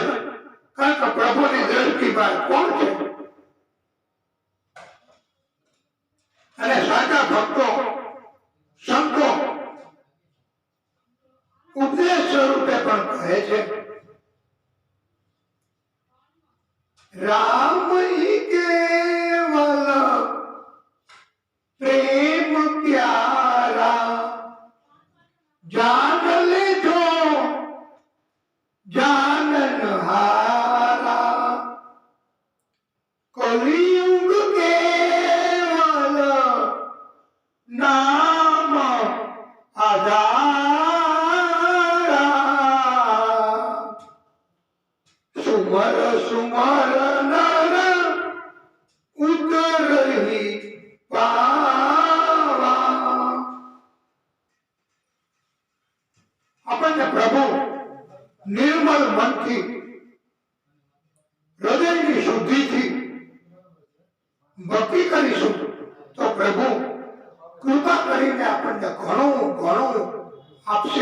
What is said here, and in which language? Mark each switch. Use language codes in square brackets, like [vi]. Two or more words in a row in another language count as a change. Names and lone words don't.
[gu] કારણ કે પ્રભુની દ્રષ્ટિમાં કોણ છે? અને સાચા ભક્તો સંતો ઉપદેશ સ્વરૂપે પણ કહે છે, [awa] राम ई केवल प्रेम प्यारा, जान लेजो जाननहारा, कलियुग केवल नाम आधारा, सुमर सुमर नर उतरही पावा. [gu] આપણને પ્રભુ નિર્મલ મનથી હૃદયની શુદ્ધિથી ભક્તિ કરીશું તો પ્રભુ કૃપા કરીને આપણને ઘણું ઘણું આપશે.